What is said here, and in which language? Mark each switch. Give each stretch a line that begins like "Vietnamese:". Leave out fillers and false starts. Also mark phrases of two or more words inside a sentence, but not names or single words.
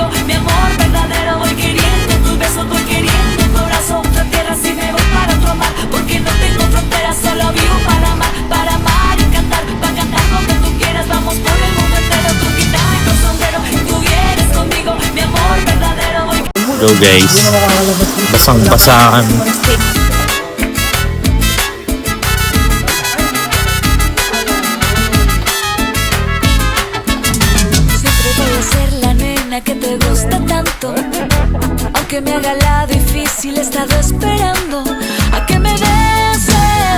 Spanish: Mi amor verdadero, voy queriendo tus besos, voy queriendo tu abrazo. Otra tierra, si me voy para otro mar. Porque no tengo fronteras, solo vivo para amar y cantar. Para cantar donde tú quieras, vamos por el mundo entero. Tu guitarra y tu sombrero, y tú vienes conmigo. Mi amor verdadero, voy.
English: Go guys.
Filipino: Basang-basa kami.
Spanish: Siempre voy a ser la nena que te gusta tanto. Aunque me haga la difícil, he estado esperando a que me beses.